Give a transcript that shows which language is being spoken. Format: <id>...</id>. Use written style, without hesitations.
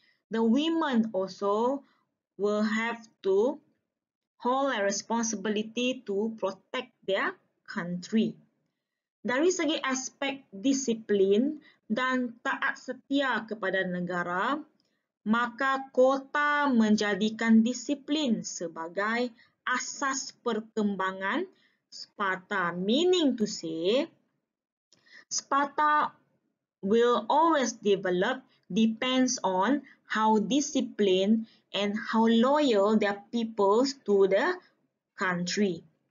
<en>The women also will have to hold a responsibility to protect their country.</en> <ms>Dari segi aspek disiplin dan taat setia kepada negara, maka kota menjadikan disiplin sebagai asas perkembangan Sparta.</ms> <en>Meaning to say, Sparta will always develop depends on how disciplined and how loyal their peoples to the country.</en>